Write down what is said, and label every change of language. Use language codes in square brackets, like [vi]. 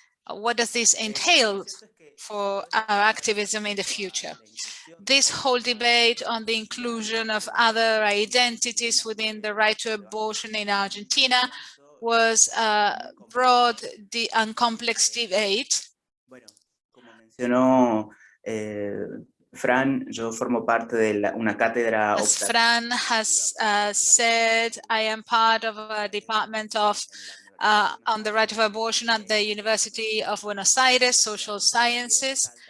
[en] What does this entail for our activism in the future? This whole debate on the inclusion of other identities within the right to abortion in Argentina was a broad and complex debate. [es] Mencionó Fran, yo formo parte de una cátedra. [en] As Fran has said, I am part of a department of on the right of abortion at the University of Buenos Aires, Social Sciences.